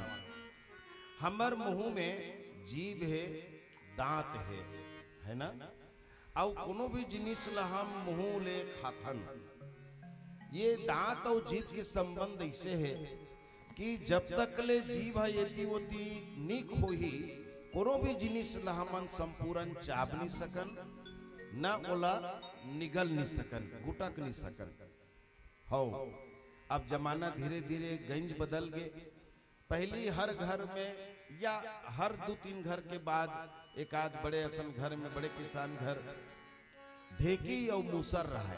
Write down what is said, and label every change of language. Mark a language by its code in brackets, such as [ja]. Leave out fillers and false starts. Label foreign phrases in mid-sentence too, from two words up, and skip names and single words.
[hne] हमर मुंह में जीभ है, दांत है ना। आओ कोनो भी जिनिस ला हम मुंह ले खाथन। ये दांत और जीभ के संबंध ऐसे है कि जब तक ले जीभ यदि वोती निक होही, कोनो भी जिनिस ला हमन संपूर्ण चाब नहीं सकन, ना ओला निगल नहीं सकन, गुटक नहीं सकन। हो अब जमाना धीरे धीरे गंज बदल गए। पहली हर घर में या हर 2-3 घर के बाद एक आध बड़े असन घर में, बड़े किसान घर, ढेकी और मूसर रहा है।